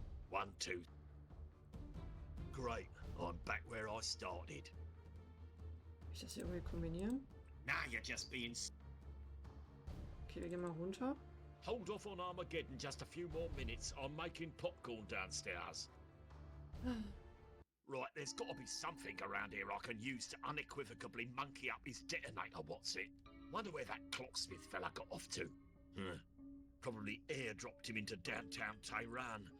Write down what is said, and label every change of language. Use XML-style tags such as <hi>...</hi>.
<en>1, 2. Great, I'm back where I started.</en> <de>Kann ich das hier irgendwie kombinieren?</de> <en>Now you're just being...</en> <de>Okay, wir gehen mal runter.</de> <en>Hold off on Armageddon just a few more minutes. I'm making popcorn downstairs. Right, there's got to be something around here I can use to unequivocally monkey up his detonator, what's it? Wonder where that clocksmith fella got off to. Probably airdropped him into downtown Tehran.</en>